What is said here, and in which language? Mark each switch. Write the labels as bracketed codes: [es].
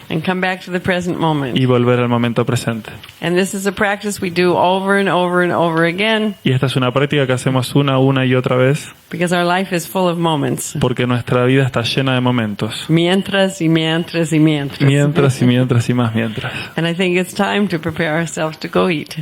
[en] and come back to the present moment. [es] y volver al momento presente. [en] And this is a practice we do over and over and over again, [es] Y esta es una práctica que hacemos una y otra vez [en] because our life is full of moments. [es] porque nuestra vida está llena de momentos. Mientras y mientras y mientras. Mientras y mientras y más mientras. [en] And I think it's time to prepare ourselves to go eat.